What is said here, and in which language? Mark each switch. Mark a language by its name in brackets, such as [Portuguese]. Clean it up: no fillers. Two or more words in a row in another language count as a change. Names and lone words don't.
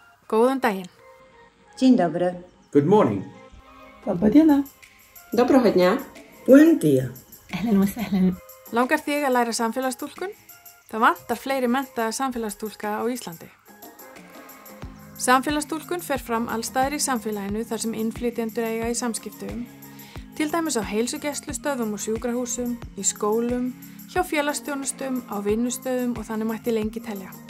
[Icelandic] Góðan daginn. [Polish] Dzień dobry. [English] Good morning. [Ukrainian] Доброго Доброго дня. [Spanish] Buen día. [Arabic] أهلا وسهلا. [Icelandic] Langar þig að læra samfélagstúlkun? Það vantar fleiri menntaða samfélagstúlka á Íslandi. Samfélagstúlkun fer fram allstaðar í samfélaginu þar sem innflytjendur eiga í samskiptum, til dæmis á heilsugæslustöðvum og sjúkrahúsum, í skólum, hjá félagsþjónustum, á vinnustöðum og þannig mætti lengi telja.